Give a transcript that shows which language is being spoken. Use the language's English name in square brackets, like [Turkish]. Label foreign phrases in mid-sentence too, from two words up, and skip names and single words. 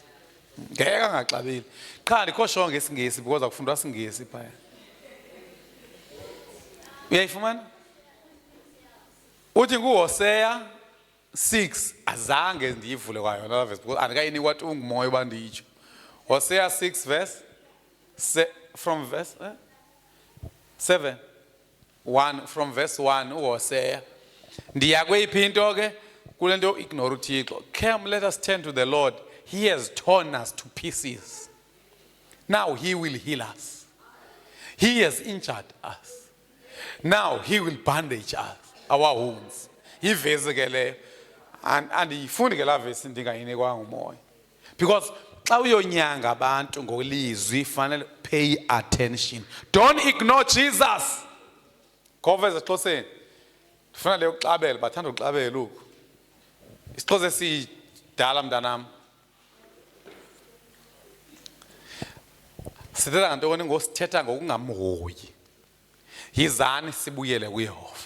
[Xhosa] Ngeke angaxabeli. Qha ndikho sure ngeSingesi because akufundwa siNgesi phaya. Uyayifumana? Uthi nguHosea 6 azange ndiyivule kwayo la [English] verse because [Xhosa] andikayinikwa tu ngumoya banditsho. [English] Hosea 6 verse from verse 7 1 from verse 1 uHosea. [Xhosa] Ndiya kweyiphi into ke kule nto ignore uThixo. [English] Come, let us turn to the Lord. He has torn us to pieces. Now he will heal us. He has injured us. Now he will bandage us, our wounds. [Xhosa] Ivesi ke leyo. Andiyifundi ke la verse ndingayinikwa ngumoya. Because xa uyonyanga abantu ngolizwi fanele [English] pay attention. Don't ignore Jesus. [Xhosa] Konfesa eXhoseni. Ndifuna leyo uxabela, bathanda uxabela uku. Isixhosa esidala mntanam. Sithetha ngantoni ngosithetha ngokungamhoyi. Yizani sibuyele kuYehova.